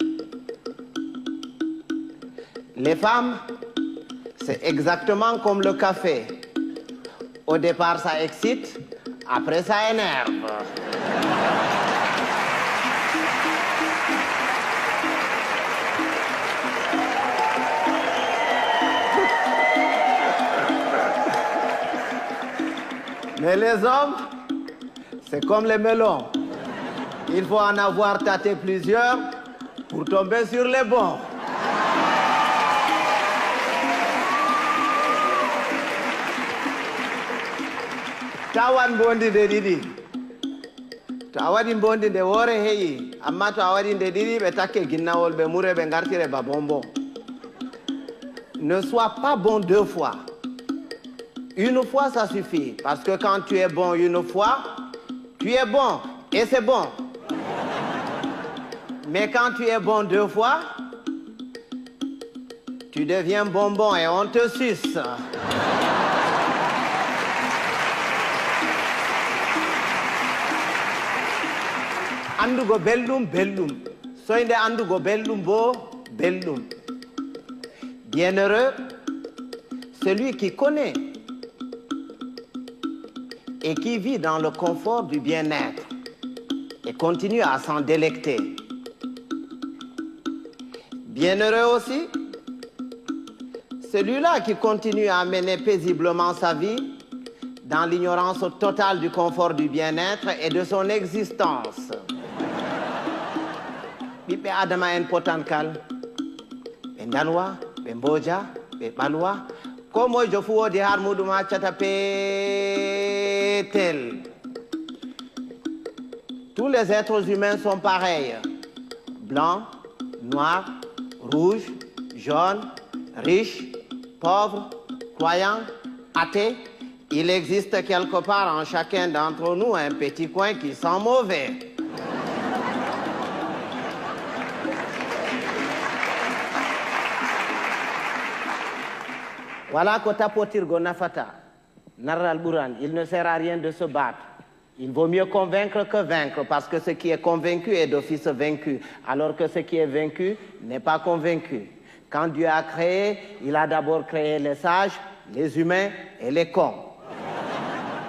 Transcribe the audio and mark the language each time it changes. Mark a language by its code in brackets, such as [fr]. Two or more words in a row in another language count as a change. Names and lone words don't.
[fr] Les femmes, c'est exactement comme le café. Au départ ça excite, après ça énerve. Mais les hommes, c'est comme les melons. Il faut en avoir tâté plusieurs pour tomber sur les bons. [ff] Tawan bondi de didi. To a waɗi bondi de woore heƴi, amma to a waɗi nde ɗiɗi ɓe takke ginnawol ɓe mure ɓe gartire ba bonbon. [fr] Ne sois pas bon deux fois. Une fois, ça suffit. Parce que quand tu es bon une fois, tu es bon. Et c'est bon. Mais quand tu es bon deux fois, tu deviens bonbon et on te suce. [ff] Andugo belɗum, belɗum. Soyde andugo belɗum bo, belɗum. [fr] Bienheureux, celui qui connaît et qui vit dans le confort du bien-être et continue à s'en délecter. Bienheureux aussi, celui-là qui continue à mener paisiblement sa vie dans l'ignorance totale du confort du bien-être et de son existence. [ff] Ɓiɓɓe adama en potankal, ɓe dalwa, ɓe mboja, ɓe ɓalwa, ko moyjo fu woodi har muɗum accata peetel. [fr] Tous les êtres humains sont pareils. Blancs, noirs, rouges, jaunes, riches, pauvres, croyants, athées. Il existe quelque part en chacun d'entre nous un petit coin qui sent mauvais. [ff] Voilà ko tapotirgo nafata. Narral Buran, [fr] il ne sert à rien de se battre. Il vaut mieux convaincre que vaincre, parce que ce qui est convaincu est d'office vaincu, alors que ce qui est vaincu n'est pas convaincu. Quand Dieu a créé, il a d'abord créé les sages, les humains et les cons.